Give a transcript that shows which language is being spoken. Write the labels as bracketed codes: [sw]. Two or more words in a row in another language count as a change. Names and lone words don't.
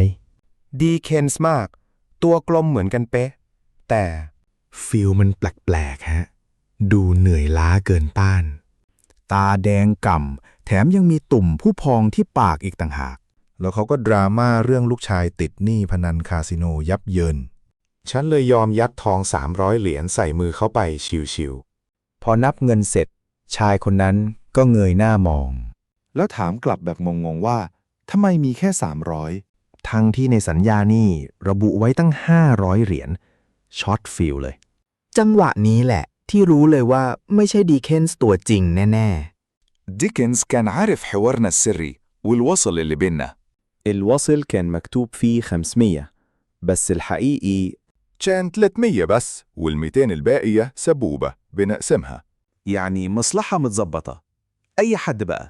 [th] ดีเคนส์มากตัวกลมเหมือนกันเป๊ะแต่ฟิลมันแปลกๆฮะดูเหนื่อยล้าเกินต้าน ตาแดงก่ำแถมยังมีตุ่มผู้พองที่ปากอีกต่างหาก แล้วเขาก็ดราม่าเรื่องลูกชายติดหนี้พนันคาสิโนยับเยิน ฉันเลยยอมยัดทอง300 เหรียญใส่มือเข้าไปชิวๆพอนับเงินเสร็จชายคนนั้นก็เงยหน้ามอง แล้วถามกลับแบบงงๆว่าทำไมมีแค่300ทั้งที่ในสัญญานี่ระบุไว้ตั้ง500 เหรียญช็อตฟิลเลย จังหวะนี้แหละที่รู้เลยว่าไม่ใช่ดีเคนส์ตัวจริงแน่ [ar] ديكنز كان عارف حوارنا السري والوصل اللي بيننا. الوصل كان مكتوب فيه 500 بس الحقيقي كان 300 بس وال200 الباقية سبوبة بنقسمها. يعني مصلحة متظبطة. أي حد بقى